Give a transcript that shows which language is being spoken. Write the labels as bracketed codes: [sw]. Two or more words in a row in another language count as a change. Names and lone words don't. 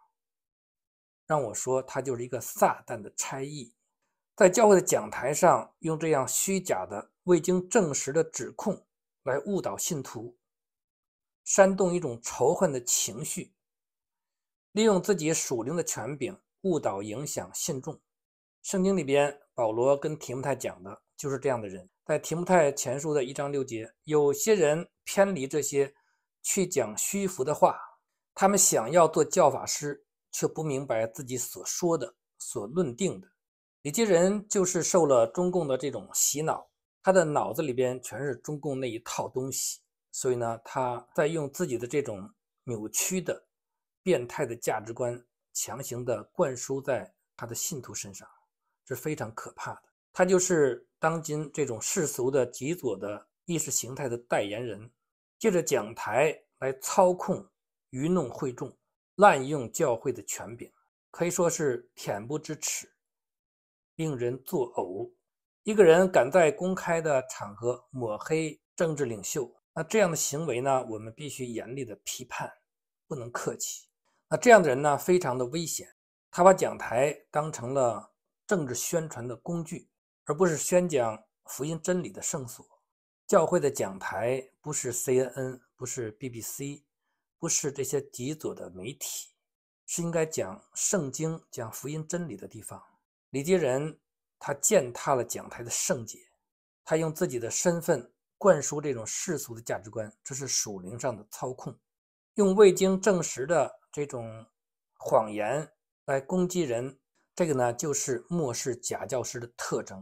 [zh] 讓我說，他就是一個撒旦的差役，在教會的講台上用這樣虛假的、未經證實的指控來誤導信徒，煽動一種仇恨的情緒，利用自己屬靈的權柄誤導影響信眾。聖經裡邊保羅跟提摩太講的就是這樣的人。在提摩太前書的1章6節，有些人偏離這些，去講虛浮的話，他們想要做教法師，卻不明白自己所說的、所論定的。有些人就是受了中共的這種洗腦，他的腦子裡邊全是中共那一套東西，所以呢，他在用自己的這種扭曲的、變態的價值觀，強行的灌輸在他的信徒身上，這是非常可怕的。他就是當今這種世俗的極左的意識形態的代言人，借着講台來操控、愚弄會眾，濫用教會的權柄，可以說是恬不知恥，令人作嘔。一個人敢在公開的場合抹黑政治領袖，那這樣的行為呢，我們必須嚴厲的批判，不能客氣。那這樣的人呢，非常的危險，他把講台當成了政治宣傳的工具，而不是宣講福音真理的聖所。教會的講台不是 CNN， 不是 BBC， 不是這些极左的媒体，是應該講聖經、講福音真理的地方。李杰仁他踐踏了講台的聖潔，他用自己的身份灌輸這種世俗的價值觀，這是屬靈上的操控，用未經證實的這種謊言來攻擊人，這個呢就是末世假教師的特徵。